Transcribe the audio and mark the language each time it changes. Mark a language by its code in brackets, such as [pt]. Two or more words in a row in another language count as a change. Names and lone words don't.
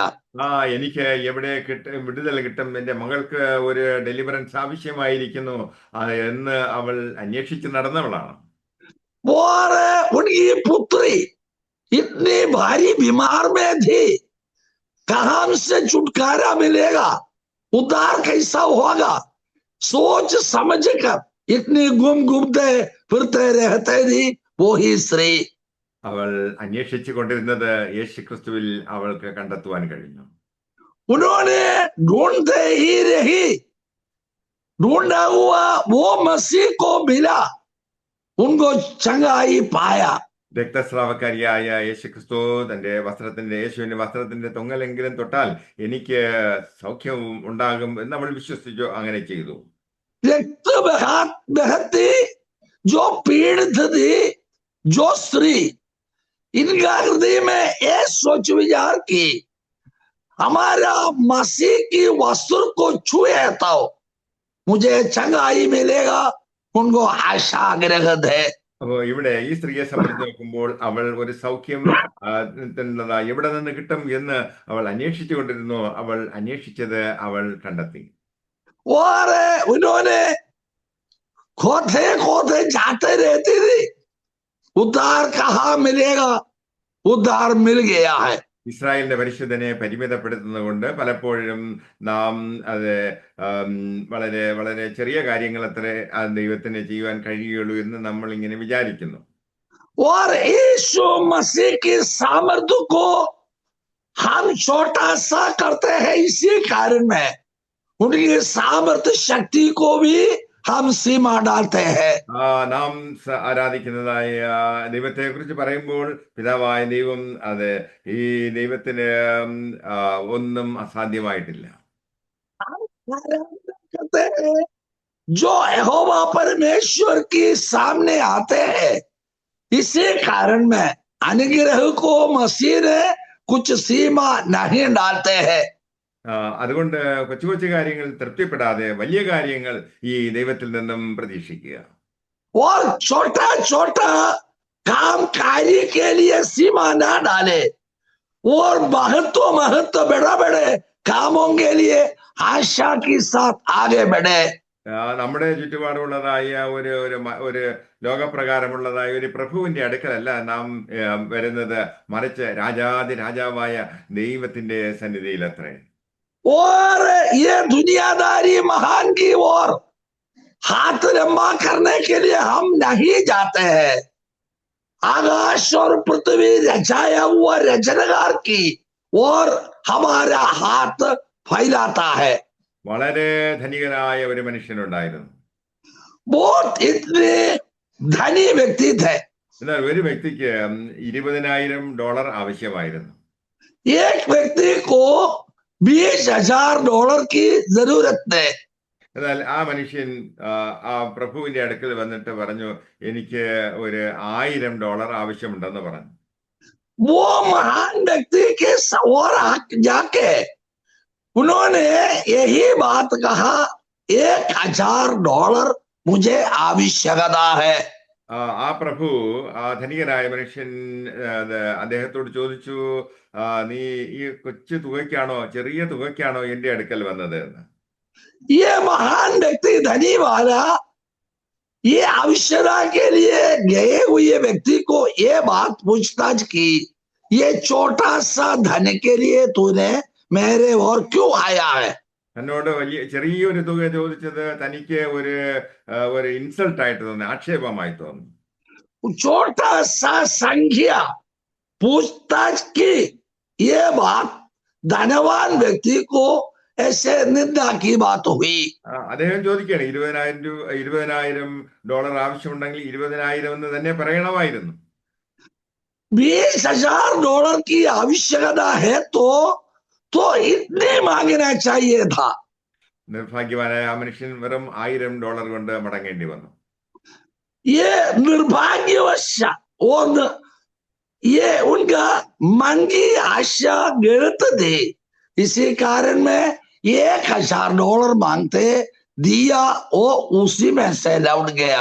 [ml] എനിക്ക് എവിടെ വിടുതൽ കിട്ടും, എന്റെ മകൾക്ക് ഒരു ഡെലിവറൻസ് ആവശ്യമായിരിക്കുന്നു എന്ന് അവൾ അന്വേഷിച്ച് നടന്നവളാണ്. [hi] और उनकी पुत्री इतनी भारी बीमार में थी, कहां से छुटकारा मिलेगा, उद्धार कैसा होगा, सोच समझ कर इतनी घूमते फिरते रहते थी वो ही स्त्री. [ml] അവൾ അന്വേഷിച്ചു കൊണ്ടിരുന്നത് യേശുക്രിസ്തുവിൽ അവൾക്ക് കണ്ടെത്തുവാൻ കഴിഞ്ഞു. [hi] उन्होंने ढूंढते ही रही, ढूंढा हुआ वो मसीह को मिला, उनको चंगाई पाया. [ml] രക്തസ്രാവക്കാരിയായ യേശുക്രിസ്തു തന്റെ യേശുവിന്റെ വസ്ത്രത്തിന്റെ തൊങ്ങലെങ്കിലും തൊട്ടാൽ എനിക്ക് സൗഖ്യവും ഉണ്ടാകും എന്ന് അവൾ വിശ്വസിച്ചു. അങ്ങനെ ചെയ്തു. [hi] रक्त बहती जो पीड़ित थी, जो स्त्री, इनका हृदय में ये सोच विचार की, हमारा मसीह की वस्त्र को छुए तो मुझे चंगाई मिलेगा, उनको आशा ग्रहत है. [ml] അപ്പോ ഇവിടെ ഈ സ്ത്രീയെ സംബന്ധിച്ച് നോക്കുമ്പോൾ അവൾ ഒരു സൗഖ്യം എവിടെ നിന്ന് കിട്ടും എന്ന് അവൾ അന്വേഷിച്ചു കൊണ്ടിരുന്നു. അവൾ അന്വേഷിച്ചത് അവൾ കണ്ടെത്തി. [hi] और उन्होंने खोते खोते जाते रहती थी, उद्धार कहाँ मिलेगा, उद्धार मिल गया है. [ml] ഇസ്രായേലിന്റെ പരിശുദ്ധനെ പരിമിതപ്പെടുത്തുന്നത് കൊണ്ട് പലപ്പോഴും നാം അത് വളരെ വളരെ ചെറിയ കാര്യങ്ങൾ അത്രേ ദൈവത്തിന് ചെയ്യുവാൻ കഴിയുള്ളൂ എന്ന് നമ്മൾ ഇങ്ങനെ വിചാരിക്കുന്നു. [hi] और यीशु मसीह की सामर्थ्य को हम छोटा सा करते हैं, इसी कारण में उनकी सामर्थ्य शक्ति को भी हम सीमा डालते हैं. [ml] നാം ആരാധിക്കുന്നതായ ദൈവത്തെ കുറിച്ച് പറയുമ്പോൾ പിതാവായ ദൈവം, അത് ഈ ദൈവത്തിന് ഒന്നും അസാധ്യമായിട്ടില്ല. [hi] जो यहोवा परमेश्वर के सामने आते हैं, इसी कारण में अनुग्रह को मसीह ने कुछ सीमा नहीं डालते हैं। [ml] അതുകൊണ്ട് കൊച്ചു കൊച്ചു കാര്യങ്ങൾ തൃപ്തിപ്പെടാതെ വലിയ കാര്യങ്ങൾ ഈ ദൈവത്തിൽ നിന്നും പ്രതീക്ഷിക്കുക. [hi] और छोटा छोटा काम कार्य के लिए सीमा ना डाले और महत्व महत्व बड़े बड़े कामों के लिए आशा के साथ आगे बढ़े। [ml] നമ്മുടെ ചുറ്റുപാടുള്ളതായ ഒരു ലോകപ്രകാരമുള്ളതായ ഒരു പ്രഭുവിന്റെ അടുക്കലല്ല നാം വരുന്നത്, മറിച്ച് രാജാവായ ദൈവത്തിന്റെ സന്നിധിയിൽ അത്രേ. [hi] और ये दुनियादारी महान की ओर हाथ लंबा करने के लिए हम नहीं जाते हैं। आकाश और पृथ्वी रचाया हुआ रचनकार की और हमारा हाथ फैलाता है। [ml] വളരെ ധനികനായ ഒരു മനുഷ്യനുണ്ടായിരുന്നു. [hi] बहुत इतने धनी व्यक्ति थे। [ml] എന്നാൽ ഒരു വ്യക്തിക്ക് $20,000 ആവശ്യമായിരുന്നു. [hi] एक व्यक्ति को $20,000 की जरूरत है। [ml] എന്നാൽ ആ മനുഷ്യൻ ആ പ്രഭുവിന്റെ അടുക്കൽ വന്നിട്ട് പറഞ്ഞു, എനിക്ക് ഒരു $1,000 ആവശ്യമുണ്ടെന്ന് പറഞ്ഞു. [hi] वो महान व्यक्ति के और जाके उन्होंने यही बात कहा, $1,000 मुझे आवश्यकता है। [ml] ആ പ്രഭു ആ ധനികനായ മനുഷ്യൻ അദ്ദേഹത്തോട് ചോദിച്ചു, നീ ഈ കൊച്ചു തുകയ്ക്കാണോ, ചെറിയ തുകയ്ക്കാണോ എന്റെ അടുക്കൽ വന്നത് എന്ന്. [hi] ये महान व्यक्ति धनी वाला ये आवश्यकता के लिए गए हुए व्यक्ति को ये बात पूछताछ की, ये छोटा सा धन के लिए तूने मेरे और क्यों आया है? [ml] എന്നോട് ചെറിയൊരു തുക ചോദിച്ചത് തനിക്ക് ഒരു ഇൻസൾട്ട് ആയിട്ട് തോന്നി, ആക്ഷേപമായി തോന്നി. [hi] छोटा सा संख्या पूछताछ की, ये बात धनवान व्यक्ति को ऐसे निंदा की बात हुई। [ml] അദ്ദേഹം ചോദിക്കുകയാണ്, $20,000 ആവശ്യമുണ്ടെങ്കിൽ 20,000 എന്ന് തന്നെ പറയണമായിരുന്നു. [hi] $20,000 की आवश्यकता है तो इतने मांगना चाहिए था। [ml] നിർഭാഗ്യവാനായ ആ മനുഷ്യൻ വെറും $1,000 കൊണ്ട് മടങ്ങേണ്ടി വന്നു. [hi] ये निर्भाग्यवश और ये उनका मन की आशा गलत थी, इसी कारण में $1,000 मांगते दिया और उसी में से लौट गया।